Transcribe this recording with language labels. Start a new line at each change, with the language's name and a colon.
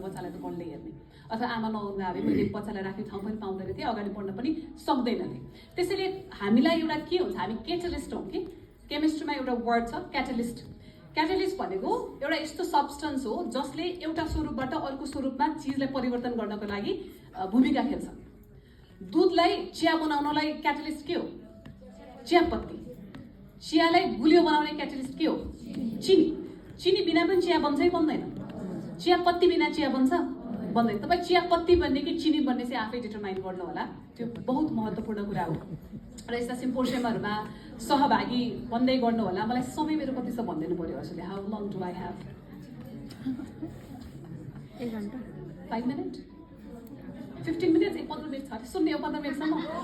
Nepali: बच्चालाई त बढ्दै हेर्ने अथवा आमा नहुनु भयो मैले बच्चालाई राख्ने ठाउँ पनि पाउँदैन थिएँ, अगाडि बढ्न पनि सक्दैन थिएँ। त्यसैले हामीलाई एउटा के हुन्छ, हामी क्याटलिस्ट हौँ कि। केमिस्ट्रीमा एउटा वर्ड छ क्याटलिस्ट। क्याटलिस्ट भनेको एउटा यस्तो सब्सटेन्स हो जसले एउटा स्वरूपबाट अर्को स्वरूपमा चिजलाई परिवर्तन गर्नको लागि भूमिका खेल्छ। दुधलाई चिया बनाउनलाई क्याटलिस्ट के हो? चियापत्ती। चियालाई गुलियो बनाउने क्याटलिस्ट के हो? चिनी। चिनी बिना पनि चिया बन्छ कि बन्दैन? चियापत्ती बिना चिया बन्छ? बन्दैन। तपाईँ चियापत्ती बन्ने कि चिनी बन्ने चाहिँ आफै डिटरमाइन गर्नु होला। त्यो बहुत महत्त्वपूर्ण कुरा हो। र यस्ता सिम्पोजियमहरूमा सहभागी बन्दै गर्नु होला। मलाई समय मेरो कति छ भनिदिनु पऱ्यो हजुरले।
English: How long do I have?
Nepali: 1 घन्टा 5 मिनट 15 मिनट 15 मिनट छ सुन्ने हो 15 मिनटसम्म।